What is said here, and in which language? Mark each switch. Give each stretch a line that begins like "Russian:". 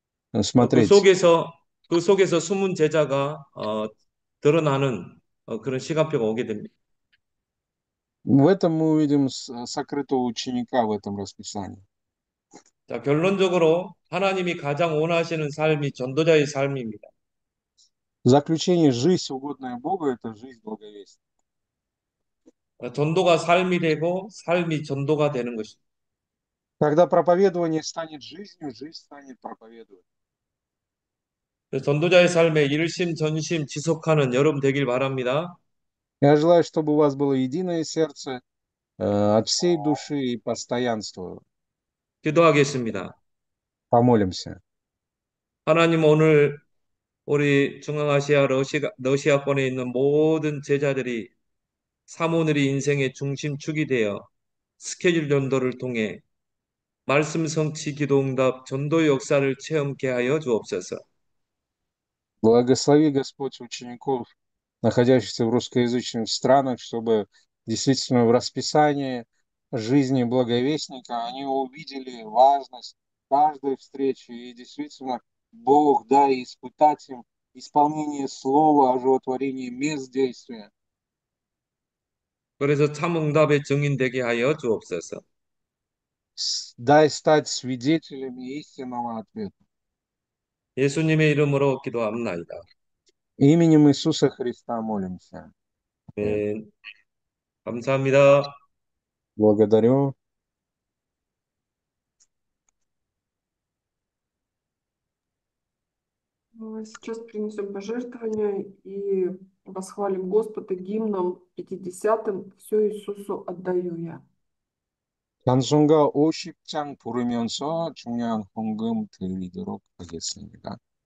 Korean: 그
Russian: смотреть.
Korean: 속에서 숨은 제자가 드러나는 그런 시간표가 오게 됩니다.
Russian: В этом мы увидим сокрытого ученика в этом расписании.
Korean: 자, 결론적으로 하나님이 가장 원하시는 삶이 전도자의 삶입니다.
Russian: В заключение, жизнь, угодная Богу, это жизнь благовестия.
Korean: 전도가 삶이 되고 삶이 전도가 되는 것입니다.
Russian: Когда проповедование станет жизнью, жизнь станет проповедованием.
Korean: 전도자의 삶에 일심 전심 지속하는 여러분 되길 바랍니다.
Russian: Я желаю, чтобы у вас было единое сердце от всей души и постоянства.
Korean: 기도하겠습니다.
Russian: Помолимся.
Korean: 하나님, 오늘 우리 중앙아시아 러시아권에 있는 모든 제자들이 사모늘이 인생의 중심축이 되어 스케줄 전도를 통해 말씀 성취 기도응답 전도 역사를 체험케 하여 주옵소서.
Russian: Благослови, Господь, учеников, находящихся в русскоязычных странах, чтобы действительно в расписании жизни благовестника они увидели важность каждой встречи, и действительно Бог, дай испытать им исполнение слова, оживотворение мест действия.
Korean: 그래서 참 응답의 증인 되게 하여 주옵소서.
Russian: Дай стать свидетелями истинного ответа.
Korean: 예수님의 이름으로 기도합나이다.
Russian: Именем Иисуса Христа молимся.
Korean: 네, 감사합니다.
Russian: Благодарю. Сейчас принесем пожертвования и восхвалим Господа гимном 50-м «Все Иисусу отдаю я».
Korean: 찬송가 50장 부르면서 중요한 헌금 드리도록 하겠습니다.